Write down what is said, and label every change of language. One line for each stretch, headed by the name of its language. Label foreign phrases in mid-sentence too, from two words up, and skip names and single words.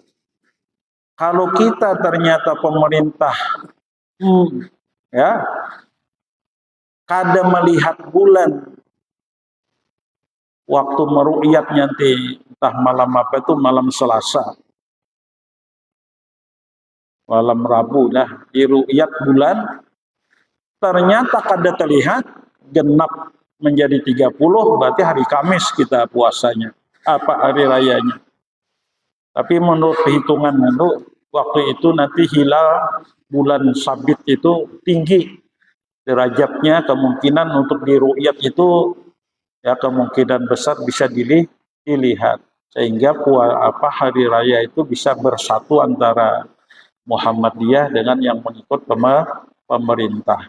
Indonesian: Kalau kita ternyata pemerintah ya kada melihat bulan waktu meru'yat nanti entah malam apa itu, malam Selasa, malam Rabu dah diru'yat bulan, ternyata kada terlihat genap menjadi 30, berarti hari Kamis kita puasanya, hari rayanya. Tapi menurut perhitungan itu waktu itu nanti hilal bulan sabit itu tinggi derajatnya, kemungkinan untuk diru'yat itu ya kemungkinan besar bisa dilihat, sehingga hari raya itu bisa bersatu antara Muhammadiyah dengan yang mengikut pemerintah.